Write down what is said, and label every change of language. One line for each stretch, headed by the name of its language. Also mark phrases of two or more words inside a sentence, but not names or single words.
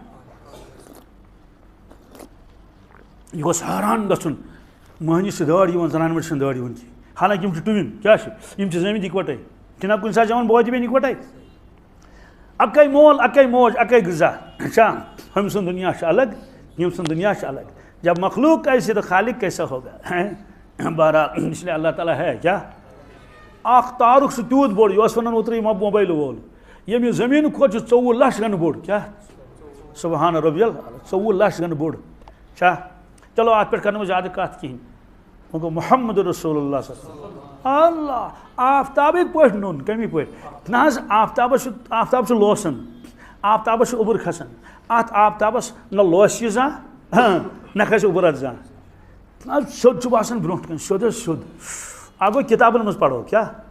Kashmiri: یہِ گوٚژھ حٲران گژھُن مٔہنِس چھِ دٲڑ یِوان زنانہِ مٔڈۍ چھِنہٕ دٲڑ یِوان کینٛہہ حالانکہِ یِم چھِ ٹُوِن کیٛاہ چھِ یِم چھِ زٲمٕتۍ اِکوَٹَے چھِنہ کُنہِ ساتہٕ چٮ۪وان بوے تہِ بیٚنہِ اِکوَٹَے اَکٕے مول اَکٕے موج اَکٕے غذا اچھا ہُمہِ سُنٛد دُنیا چھُ الگ ییٚمہِ سُنٛد دُنیا چھُ الگ
Urdu: جب مخلوق ایسے تو خالق کیسا ہوگا بہرحال اس لیے اللہ تعالیٰ ہے
Kashmiri: کیا اکھ تارُک سُہ تیوٗت بوٚڑ یہِ اوس وَنان اوترٕ یہِ موبایل وول ییٚمہِ یہِ زٔمیٖن کھۄتہٕ چھُ 24 لَچھ گنہٕ بوٚڑ کیٛاہ
Arabic: سبحان ربی
Kashmiri: 24 لَچھ گنہٕ بوٚڑ چھا چلو اَتھ پٮ۪ٹھ کَرنہٕ بہٕ زیادٕ کَتھ کِہیٖنۍ وۄنۍ گوٚو
Arabic: محمد رسول اللہ صلی اللہ علیہ وسلم
Kashmiri: اللہ آفتابٕکۍ پٲٹھۍ نوٚن کَمہِ پٲٹھۍ نہ حظ آفتاب چھُ لوسان آفتابَس چھُ اوٚبُر کھسان اَتھ آفتابَس نہ لوسہِ یہِ زانٛہہ نہ کھسہِ اوٚبُر اَتھ زانٛہہ حظ سیوٚد چھُ باسان برونٛٹھ کَنۍ سیوٚد حظ سیوٚد اَکھ گوٚو کِتابَن منٛز پَرو کیٛاہ